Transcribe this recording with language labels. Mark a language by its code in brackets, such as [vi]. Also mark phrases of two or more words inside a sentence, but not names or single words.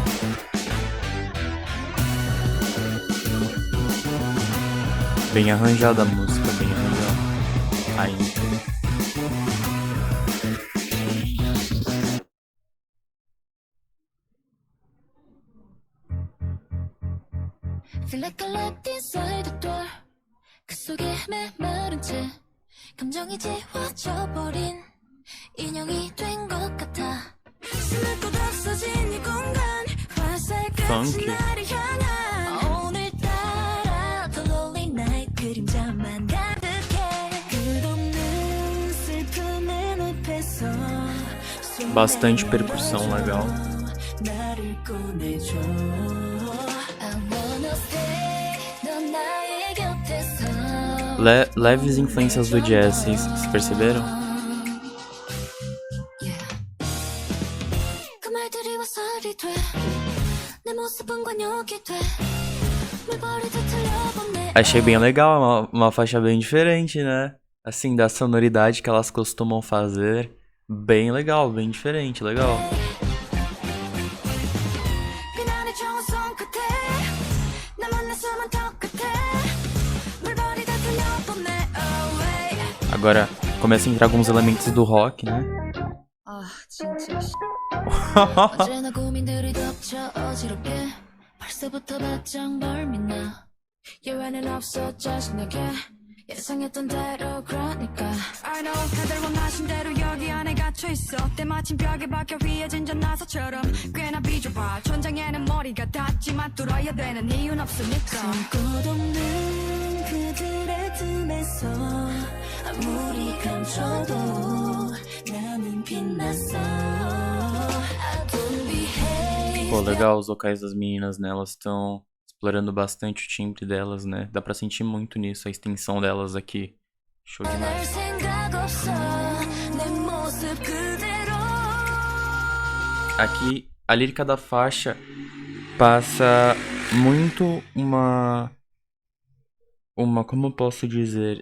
[pt] Bem arranjada a música, bem arranjada. A intro. [en] Feel like I left inside the door. [ko] 그 속에 메마른 채 감정이 지워져 버린 인형이 된 것 같아. 숨을 곳 없어진 이 공간 화살같이 나를 향한 오늘따라 더 [en] lonely night [ko] 그림자만 가득해 끝없는 슬픔의 늪에서 [pt] Bastante percussão legal. [ko] 나를 꺼내줘. [pt] Leves influências do jazz, vocês perceberam? Achei bem legal, uma faixa bem diferente, né? Assim, da sonoridade que elas costumam fazer. Bem legal, bem diferente, legal. Agora começa a entrar alguns elementos do rock, né? [ko] 예상했던 대로 그러니까 [en] I know [ko] 다들 원하신 대로 여기 안에 갇혀있어 때마침 벽에 박혀 휘어진 전나사처럼 꽤나 비좁아 천장에는 머리가 닿지만 뚫어야 되는 이유는 없으니까 숨꽃 없는 그들의 틈에서 아무리 감춰도 나는 빛났어 [en] I don't behave. [pt] Pô, legal, os vocais das meninas, né? Elas estão explorando bastante o timbre delas, né? Dá pra sentir muito nisso, a extensão delas aqui. Show demais. Aqui, a lírica da faixa passa muito como eu posso dizer?